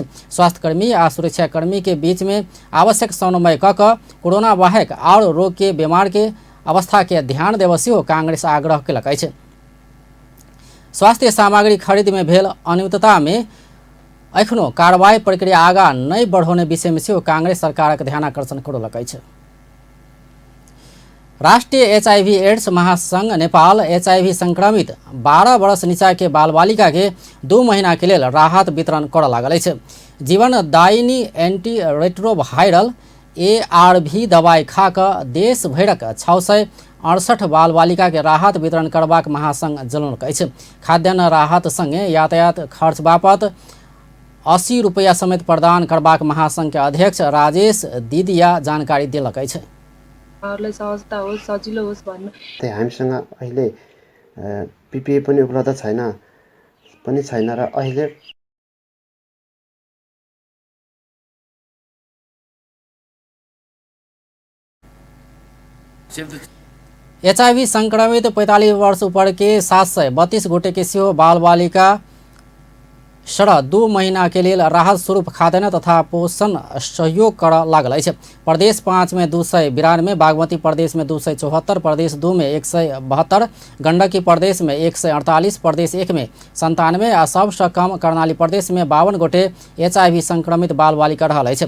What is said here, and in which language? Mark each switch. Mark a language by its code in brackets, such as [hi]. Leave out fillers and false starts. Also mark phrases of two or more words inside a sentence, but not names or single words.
[mai] स्वास्थ्यकर्मी आ सुरक्षाकर्मी के बीच में आवश्यक समन्वय कऽ कऽ कोरोना वाहक और रोग के बीमार के अवस्था के ध्यान देब सेहो कांग्रेस आग्रह केलक अछि। स्वास्थ्य सामग्री खरीद में भेल अनियमितता में एखनो कार्रवाई प्रक्रिया आगाँ नहीं बढ़ौने विषय में सेहो कांग्रेस सरकारक ध्यानाकर्षण करौलक अछि। राष्ट्रीय HIV एड्स महासंघ नेपाल HIV संक्रमित 12 वर्ष नीचा के बाल बालिका के 2 महीना के लेल राहत वितरण कर लागल अछि। जीवनदायिनी [en] anti retroviral [mai] ARV दवाई खा कऽ देश भरक 668 बाल बालिका के राहत वितरण करबाक महासंघ जनौलक अछि। खाद्यान्न राहत संगे यातायात खर्च बापत 80 रुपैया समेत प्रदान करबाक महासंघ के अध्यक्ष राजेश दिदिया जानकारी देलक अछि। [ne] सहजता होस् सजिलो होस् भन्नु हामीसँग अहिले PPE पनि उपलब्ध छैन र अहिले [mai] HIV संक्रमित 45 वर्ष ऊपर के 732 गोटे के सेहो बाल बालिका 2 महीना के लिए राहत स्वरूप खाद्यान्न तथा पोषण सहयोग कर लागल अछि। प्रदेश 5 में 292, बागमती प्रदेश में 274, प्रदेश 2 में 172, गंडकी प्रदेश में 148, प्रदेश 1 में 97 आ सबसँ कम कर्णाली प्रदेश में 52 गोटे HIV संक्रमित बाल बालिका रहल अछि।